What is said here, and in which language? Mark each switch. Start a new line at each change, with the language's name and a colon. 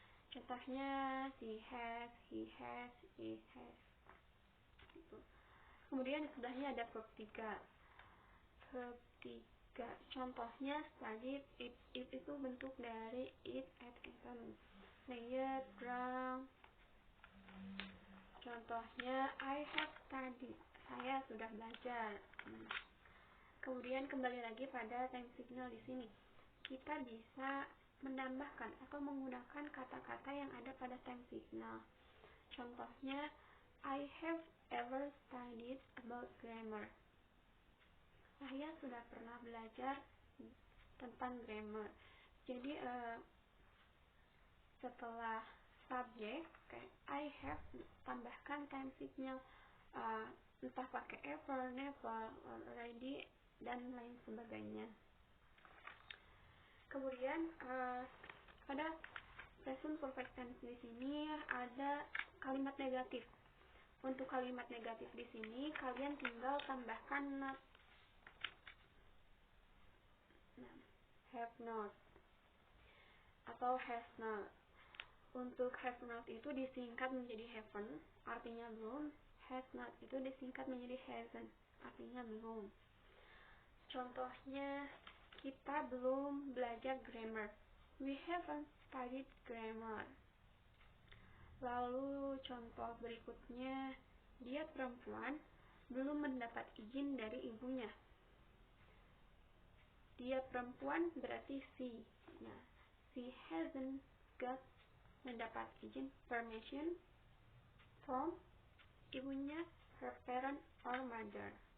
English: Contohnya she has, he has, it has.
Indonesian: Gitu. Kemudian di sebelahnya ada verb 3. Verb 3. Contohnya studied, it itu bentuk dari eat, ate, eaten.
English: Played, drunk.
Indonesian: Contohnya
English: I have studied.
Indonesian: Saya sudah belajar. Kemudian kembali lagi pada time signal di sini. Kita bisa menambahkan atau menggunakan kata-kata yang ada pada time signal. Contohnya
English: I have ever studied about grammar.
Indonesian: Saya sudah pernah belajar tentang grammar. Jadi setelah subject kayak I have tambahkan time signal, entah pakai ever, never, already, dan lain sebagainya. Kemudian pada present perfect tense di sini ada kalimat negatif. Untuk kalimat negatif di sini kalian tinggal tambahkan not. Have not atau has not. Untuk have not itu disingkat menjadi haven't, artinya belum. Has not itu disingkat menjadi hasn't, artinya belum. Contohnya kita belum belajar grammar.
English: We haven't studied grammar.
Indonesian: Lalu contoh berikutnya, dia perempuan belum mendapat izin dari ibunya. Dia perempuan berarti she.
English: Nah, she hasn't got
Indonesian: mendapat izin,
English: permission from
Indonesian: ibunya,
English: her parent or mother.